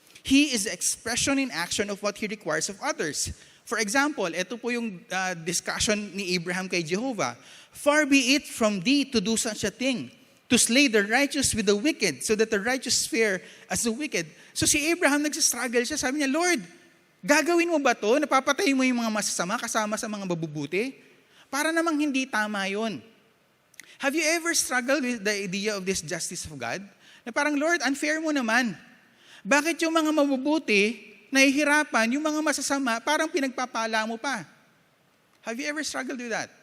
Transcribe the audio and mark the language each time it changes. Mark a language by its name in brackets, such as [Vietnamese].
[English] He is the expression in action of what He requires of others. [Filipino] For example, ito po yung discussion ni Abraham kay Jehovah. [English] Far be it from thee to do such a thing, to slay the righteous with the wicked, so that the righteous fare as the wicked. [Filipino] So si Abraham nagsastruggle siya, sabi niya, Lord, gagawin mo ba to? Napapatay mo yung mga masasama kasama sa mga mabubuti? Para namang hindi tama yun. [English] Have you ever struggled with the idea of this justice of God? [Filipino] Na parang, Lord, unfair mo naman. Bakit yung mga mabubuti, nahihirapan, yung mga masasama, parang pinagpapala mo pa? [English] Have you ever struggled with that?